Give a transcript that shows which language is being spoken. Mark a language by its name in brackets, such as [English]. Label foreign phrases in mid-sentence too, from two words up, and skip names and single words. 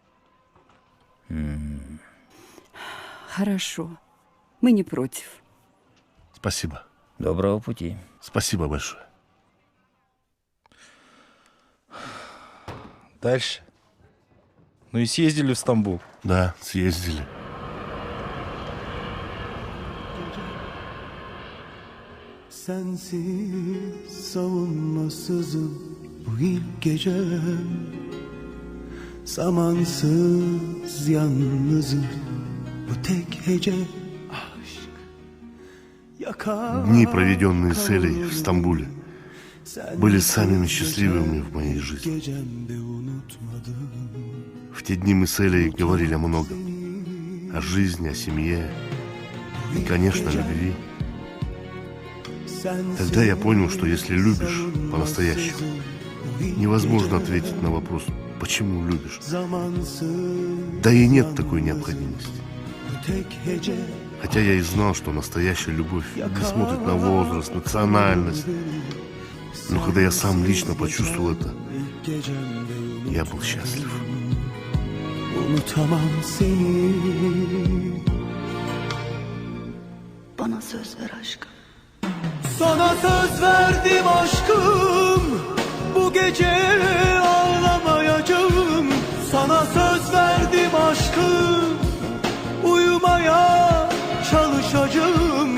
[Russian] Хорошо. Мы не против. Спасибо. Доброго пути. Спасибо большое. Дальше. Ну и съездили в Стамбул. Да, съездили. [Turkish] Sensiz savunmasızım bu ilk gecem. Zamansız yalnızım bu tek hece aşk. [Russian] Дни, проведенные с Элей в Стамбуле, были самыми счастливыми в моей жизни. В те дни мы с Элей говорили о многом. О жизни, о семье и, конечно, о любви. Тогда я понял, что если любишь по-настоящему, невозможно ответить на вопрос, почему любишь. Да и нет такой необходимости. Хотя я и знал, что настоящая любовь не смотрит на возраст, национальность. Но когда я сам лично почувствовал это, я был счастлив. [Turkish] Bana söz ver aşkım. Sana söz verdim aşkım. Bu gece ağlamayacağım. Sana söz verdim aşkım. Uyumaya çalışacağım.